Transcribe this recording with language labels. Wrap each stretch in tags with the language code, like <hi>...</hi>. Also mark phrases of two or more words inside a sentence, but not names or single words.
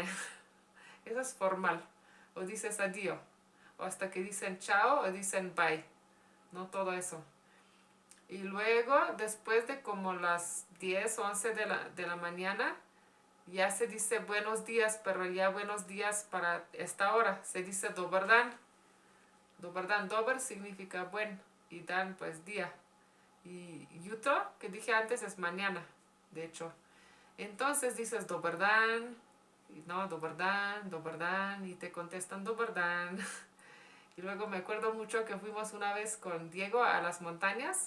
<es>Eso es formal. O dices adiós. O hasta que dicen chao o dicen bye. No todo eso. Y luego, después de como las 10 o 11 de la mañana, ya se dice buenos días, pero ya buenos días para esta hora. Se dice</es> <sl>dober dan. Dober dan,</sl> <es>dober significa buen y dan pues día. Y jutro, que dije antes, es mañana, de hecho. Entonces dices</es> <sl>dober dan,</sl> <es>y no,</es> <sl>dober dan,</sl> <es>y te contestan</es> <sl>dober dan.</sl> <es>Y luego me acuerdo mucho que fuimos una vez con Diego a las montañas.</es>